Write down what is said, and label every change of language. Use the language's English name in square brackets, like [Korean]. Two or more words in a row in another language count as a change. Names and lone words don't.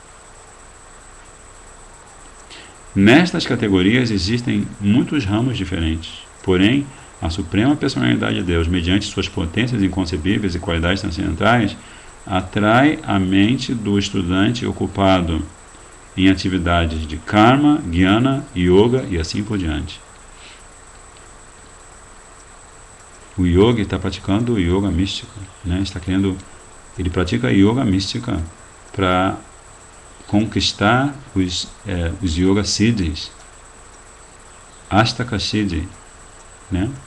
[Portuguese] Nestas categorias existem muitos ramos diferentes, porém, a Suprema Personalidade de Deus, mediante suas potências inconcebíveis e qualidades transcendentais, atrai a mente do estudante ocupado em atividades de karma, jnana, yoga e assim por diante. O yogi está praticando yoga mística, né? Ele pratica yoga mística para conquistar os yoga siddhis, Ashtaka Siddhi, né?